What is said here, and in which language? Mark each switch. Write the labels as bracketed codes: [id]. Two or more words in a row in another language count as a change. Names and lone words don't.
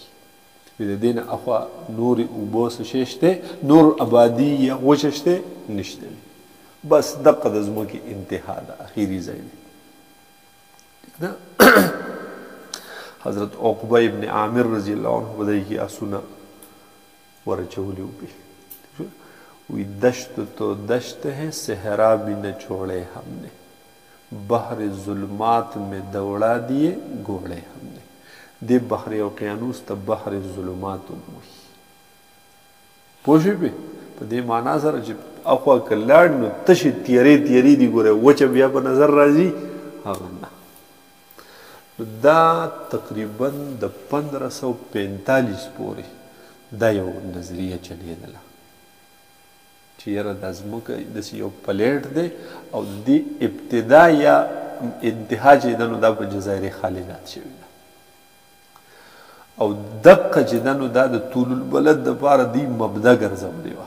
[ps] د دې نه اخوا نور اوبه څه شی شته، نور آبادي یا وچه شته نشته. بس دقه د ځمکې انتها ده، اخري ځای دی. حضرت عقبه ابن عامر [ar] رضی الله عنه [ps] په دې کې آسونه ورچولی وي. [ur] وی دشت تو دشت ہے صحرا بھی نہ چھوڑے ہم نے، بحر ظلمات میں دوڑا دیے گھوڑے ہم نے. [ps] دې بحر اوقیانوس ته بحر ظلمات هم وایي. پوه شوې په دې معنا سره چې اخوا که لاړ نو تشې تیرې دي، ګوره وچه بیا په نظر راځي هغه نه. دا تقریبا د 1545 پورې دا یو نظریه چلیدله چې یاره دا ځمکه داسې یو پلیټ دی او د ابتدا یا انتها چې ده نو دا په [ar] جزایر خالدات [ps] شوي ده او دقه چې ده نو دا د [ar] طول البلد [ps] دپاره دی مبدا ګرځولې وه.